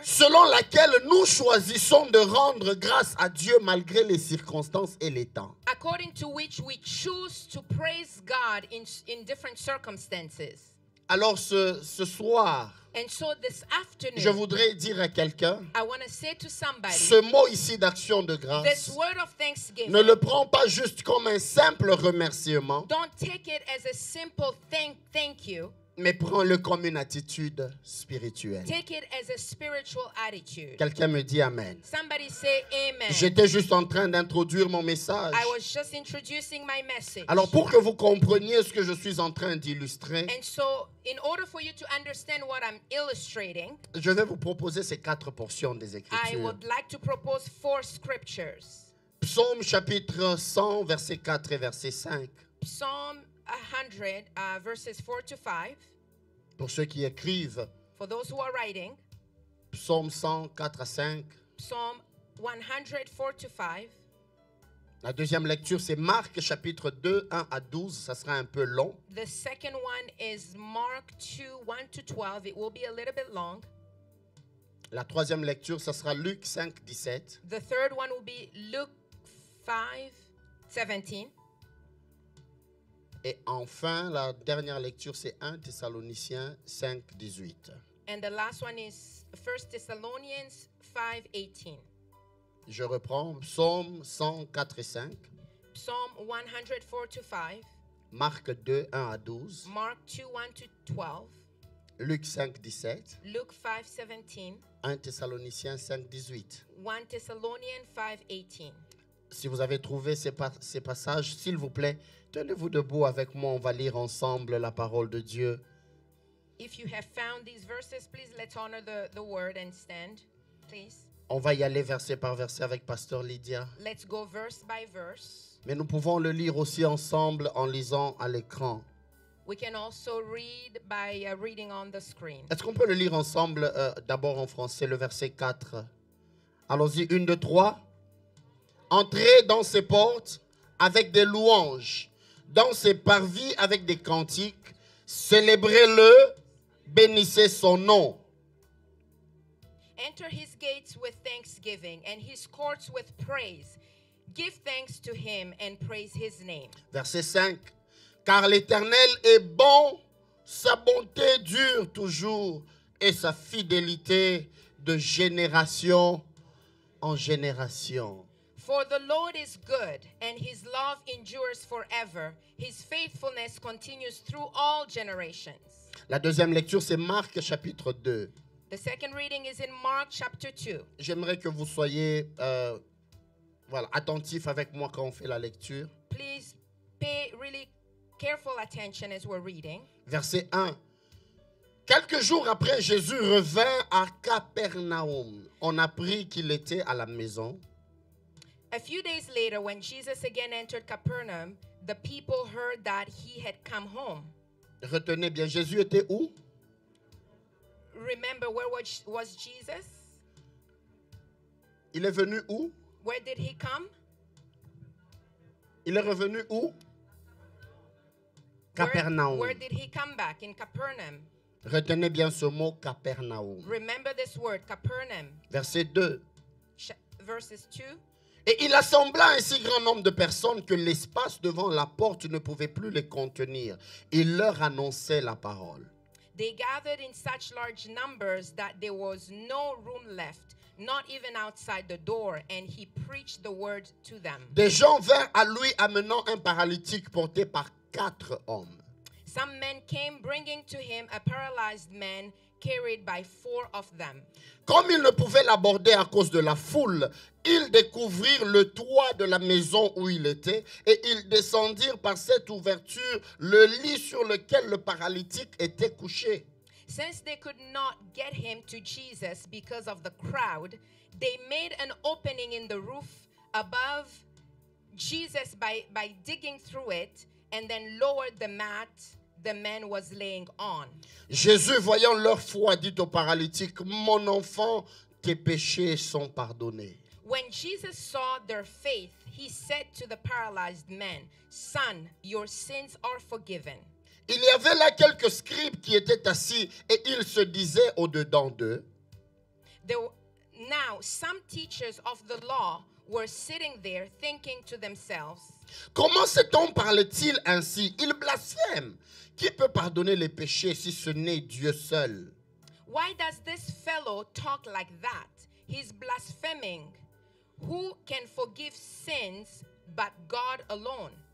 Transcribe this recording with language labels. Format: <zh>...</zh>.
<fr>selon laquelle nous choisissons de rendre grâce à Dieu malgré les circonstances et les temps.</fr> <en>according to which we choose to praise God in different circumstances.</en> <fr>Alors ce soir,</fr> <en>And so this</en> <fr>je</fr> <en>afternoon,</en> <fr>voudrais dire à quelqu'un,</fr> <en>I want to say to somebody,</en> <fr>ce mot ici d'action de</fr> <en>this</en> <fr>grâce,</fr> <en>word of thanksgiving,</en> <fr>ne le prends pas juste comme un simple remerciement,</fr> <en>don't take it as a simple thank you.</en> <fr>mais prends-le comme une attitude spirituelle.</fr> <en>Take it as a spiritual attitude.</en> <fr>Quelqu'un me dit Amen.</fr> <en>Somebody say amen.</en> <fr>J'étais juste en train d'introduire mon message.</fr> <en>I was just introducing my message.</en> <fr>Alors pour que vous compreniez ce que je suis en train d'illustrer,</fr> <en>And so, in order for you to understand what I'm illustrating,</en> <fr>je vais vous proposer ces 4 portions des</fr> <en>I</en> <fr>Écritures.</fr> <en>would like to propose 4 scriptures.</en> <fr>Psaume chapitre 100, verset 4 et verset 5.</fr> <en>Psalm 100, verses 4 to 5.</en> <fr>Pour ceux qui écrivent,</fr> <en>For those who are writing,</en> <fr>Psaume 100, 4 à 5.</fr> <en>Psalm 100, 4 to 5.</en> <fr>La deuxième lecture, c'est Marc chapitre 2, 1 à 12. Ça sera un peu long.</fr> <en>The second one is Mark 2, 1 to 12. It will be a little bit long.</en> <fr>La troisième lecture, ça sera Luc 5, 17.</fr> <en>The third one will be Luke 5, 17.</en> <fr>Et enfin, la dernière lecture, c'est 1 Thessaloniciens 5, 18.</fr> <en>And the last one is 1 Thessalonians 5, 18.</en> <fr>Je reprends Psaume 104 et 5,</fr> <en>Psalm 100, 4 to 5.</en> <fr>Marc 2, 1 à 12,</fr> <en>Mark 2, 1 to 12.</en> <fr>Luc 5, 17,</fr> <en>Luke 5, 17.</en> <fr>1 Thessaloniciens 5, 18.</fr> <en>1 Thessalonians 5, 18.</en> <fr>Si vous avez trouvé ces passages, s'il vous plaît, tenez-vous debout avec moi. On va lire ensemble la parole de Dieu.</fr> <en>If you have found these verses, please let's honor the word and stand, please.</en> <fr>On va y aller verset par verset avec Pasteur Lydia.</fr> <en>Let's go verse by verse.</en> <fr>Mais nous pouvons le lire aussi ensemble en lisant à l'écran.</fr> <en>We can also read by reading on the screen.</en> <fr>Est-ce qu'on peut le lire ensemble d'abord en français, le verset 4? Allons-y, 1, 2, 3. Entrez dans ses portes avec des louanges, dans ses parvis avec des cantiques. Célébrez-le bénissez son nom.</fr> <en>Enter his gates with thanksgiving and his courts with praise. Give thanks to him and praise his name.</en> <fr>Verset 5. Car l'Éternel est bon, sa bonté dure toujours et sa fidélité de génération en génération.</fr> <en>For the Lord is good, and his love endures forever. His faithfulness continues through all generations.</en> <fr>La deuxième lecture, c'est Marc chapitre 2.</fr> <en>The second reading is in Mark chapter 2.</en> <fr>J'aimerais que vous soyez attentifs avec moi quand on fait la lecture.</fr> <en>Please pay really careful attention as we're reading.</en> <fr>Verset 1. Quelques jours après, Jésus revint à Capernaum. On apprit qu'il était à la maison.</fr> <en>A few days later, when Jesus again entered Capernaum, the people heard that he had come home.</en> <fr>Retenez bien, Jésus était où?</fr> <en>Remember, where was Jesus?</en> <fr>Il est venu où?</fr> <en>Where did he come?</en> <fr>Il est revenu où? Capernaum.</fr> <en>Where did he come back? In Capernaum.</en> <fr>Retenez bien ce mot Capernaum.</fr> <en>Remember this word, Capernaum.</en> <fr>Verset 2.</fr> <en>Verses 2.</en> <fr>Et il assembla un si grand nombre de personnes que l'espace devant la porte ne pouvait plus les contenir. Il leur annonçait la parole.</fr> <en>They gathered in such large numbers that there was no room left, not even outside the door, and he preached the word to them.</en> <fr>Des gens vinrent à lui amenant un paralytique porté par 4 hommes.</fr> <en>Some men came bringing to him a paralyzed man carried by 4 of them.</en> <fr>Comme ils ne pouvaient l'aborder à cause de la foule, ils découvrirent le toit de la maison où il était et ils descendirent par cette ouverture le lit sur lequel le paralytique était couché.</fr> <en>Since they could not get him to Jesus because of the crowd, they made an opening in the roof above Jesus by digging through it and then lowered the mat the man was laying on.</en> <fr>Jésus, voyant leur foi, dit au paralytique, « Mon enfant, tes péchés sont pardonnés. »</fr> <en>When Jesus saw their faith, he said to the paralyzed man, "Son, your sins are forgiven."</en> <fr>Il y avait là quelques scribes qui étaient assis et ils se disaient au-dedans d'eux,</fr> <en>Now, some teachers of the law were sitting there thinking to themselves,</en> <fr>comment cet homme parle-t-il ainsi? Il blasphème. Qui peut pardonner les péchés si ce n'est Dieu seul?</fr> <en>"Why does this fellow talk like that? He's blaspheming. Who can forgive sins but God alone?"</en>